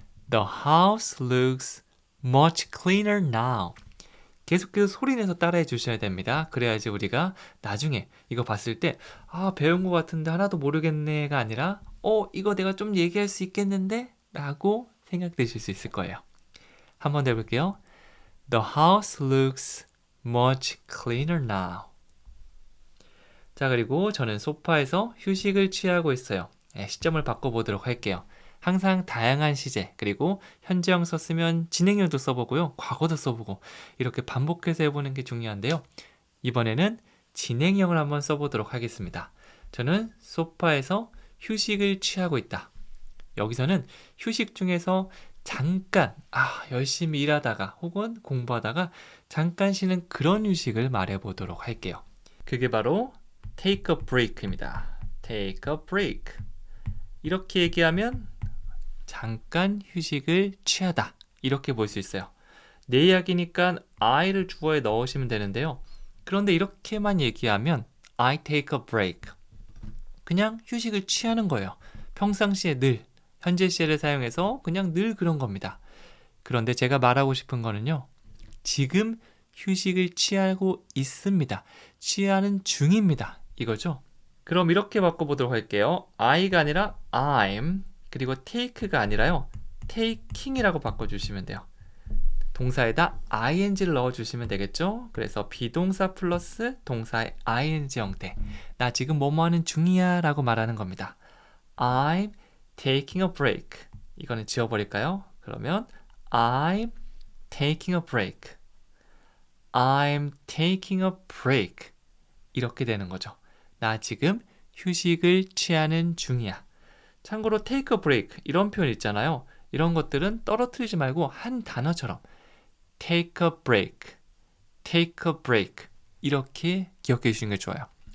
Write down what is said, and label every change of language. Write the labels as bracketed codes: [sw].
[en] The house looks much cleaner now. [ko] 계속해서 소리내서 따라해 주셔야 됩니다. 그래야지 우리가 나중에 이거 봤을 때 배운 것 같은데 하나도 모르겠네가 아니라 이거 내가 좀 얘기할 수 있겠는데? 라고 생각되실 수 있을 거예요. 한번 더 해볼게요. [en] The house looks much cleaner now. [ko] 자, 그리고 저는 소파에서 휴식을 취하고 있어요. 시점을 바꿔보도록 할게요. 항상 다양한 시제, 그리고 현재형 썼으면 진행형도 써보고요. 과거도 써보고 이렇게 반복해서 해보는 게 중요한데요. 이번에는 진행형을 한번 써보도록 하겠습니다. 저는 소파에서 휴식을 취하고 있다. 여기서는 휴식 중에서 잠깐 열심히 일하다가 혹은 공부하다가 잠깐 쉬는 그런 휴식을 말해보도록 할게요. 그게 바로 [en] take a break [ko] 입니다. [en] take a break. [ko] 이렇게 얘기하면 잠깐 휴식을 취하다. 이렇게 볼 수 있어요. 내 이야기니까 I를 주어에 넣으시면 되는데요. 그런데 이렇게만 얘기하면 [en] I take a break. [ko] 그냥 휴식을 취하는 거예요. 평상시에 늘, 현재 시제를 사용해서 그냥 늘 그런 겁니다. 그런데 제가 말하고 싶은 거는요. 지금 휴식을 취하고 있습니다. 취하는 중입니다. 이거죠. 그럼 이렇게 바꿔보도록 할게요. I가 아니라 I'm, 그리고 take가 아니라요. taking이라고 바꿔주시면 돼요. 동사에다 ing를 넣어주시면 되겠죠. 그래서 비동사 플러스 동사의 ing 형태. 나 지금 뭐뭐 하는 중이야 라고 말하는 겁니다. [en] I'm taking a break. [ko] 이거는 지워버릴까요? 그러면 [en] I'm taking a break. I'm taking a break. [ko] 이렇게 되는 거죠. 나 지금 휴식을 취하는 중이야. 참고로 [en] take a break [ko] 이런 표현 있잖아요. 이런 것들은 떨어뜨리지 말고 한 단어처럼 [en] take a break, take a break [ko] 이렇게 기억해 주시는 게 좋아요.